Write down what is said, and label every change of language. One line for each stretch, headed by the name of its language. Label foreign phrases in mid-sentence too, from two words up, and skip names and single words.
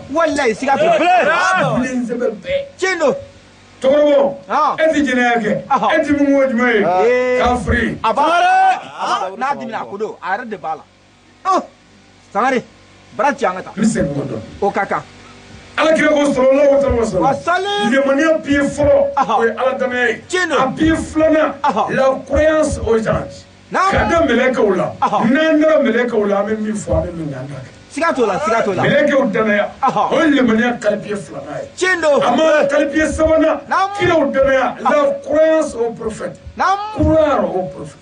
Bambara: wallahi siga t'o la duden sɛbɛ bɛɛ tiɲɛ don cɛkɔrɔbaw e tɛ jɛnɛya kɛ e tɛ mun ko jumɛn ye kafiri abada n'a dimina a ko don a yɛrɛ de b'a la Sangare bara ci an ka taa n segin k'o dɔn o ka kan
Arabic: Alakira ko صلى الله عليه وسلم wasali
Bambara: limaniya pied fɔlɔ o ye Ala danaya ye a pied filanan la
French: croyance aux anges
Bambara: ka da mɛlɛkɛw la n'an dara mɛlɛkɛw la an bɛ min fɔ an bɛ min kɛ an t'a kɛ siga t'o la mɛlɛkɛw danaya o ye limaniya kalipiye filanan ye tiɲɛ don a ma kalipiye sabanan kiraw danaya la
French: croyance au prophète croire au prophète